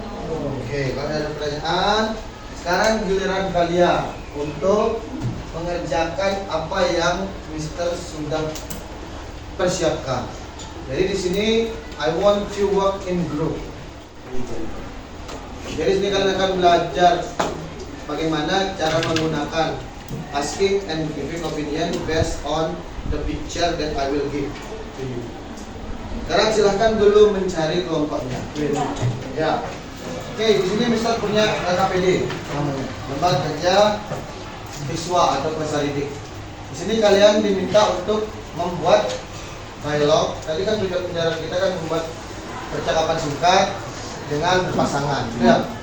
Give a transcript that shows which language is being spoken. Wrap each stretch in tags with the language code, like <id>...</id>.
<id>Oke, kalau ada pertanyaan, sekarang giliran kalian untuk mengerjakan apa yang Mister sudah persiapkan. Jadi di sini</id> <en>I want you work in group.</en> <id>Jadi sini kalian akan belajar bagaimana cara menggunakan</id> <en>asking and giving opinion based on the picture that I will give to you.</en> <id>Sekarang silahkan dulu mencari kelompoknya. Ya. Oke, di sini Mister punya LKPD namanya, Lembaga Kerja Siswa atau Peserta Didik. Di sini kalian diminta untuk membuat dialog. Tadi kan tujuan pembelajaran kita kan membuat percakapan singkat dengan berpasangan. Ya.</id>